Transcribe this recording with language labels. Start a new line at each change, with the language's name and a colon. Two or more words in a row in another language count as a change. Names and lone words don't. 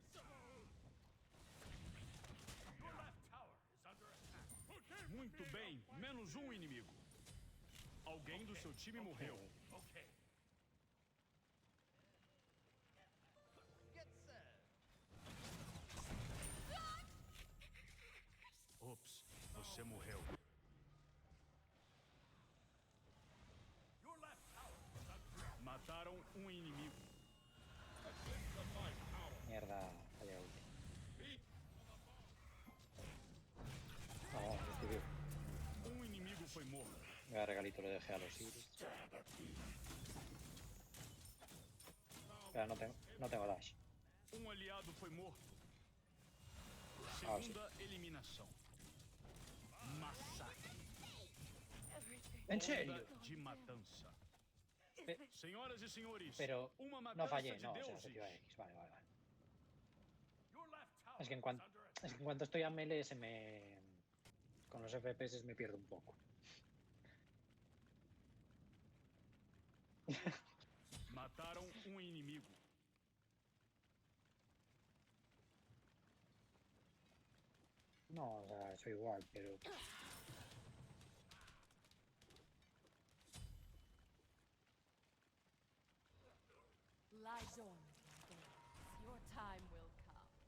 English: Your left tower is under attack.
Portuguese: Muito bem, menos inimigo. Alguém do seu time morreu. Okay. Ops, você morreu.
English: Your left tower is under
Portuguese: Mataram inimigo.
Spanish: Mierda, falla ulti. No, estoy vivo.
Portuguese: Inimigo foi morto.
Spanish: Mira, regalito le dejé a los Iris. Espera, no tengo dash.
Portuguese: Aliado foi morto.
Spanish: Ah, sí.
Portuguese: Segunda eliminação. Massacre.
Spanish: ¿En serio?
Portuguese: Onda de matança.
Spanish: Pe-
Portuguese: Senhoras e senhores,
Spanish: Pero
Portuguese: uma
Spanish: no
Portuguese: matança
Spanish: fallé,
Portuguese: de
Spanish: no, o sea,
Portuguese: deuses.
Spanish: efectiva X. Vale, vale, vale.
English: Your left tower
Spanish: Es que en
English: is
Spanish: cuanto,
English: under
Spanish: es
English: attack.
Spanish: que en cuanto estoy a melee se me... Con los FPS me pierdo un poco.
Portuguese: Mataram inimigo.
Spanish: No, o sea, soy igual, pero...
English: Lie dormant, my babies. Your time will come.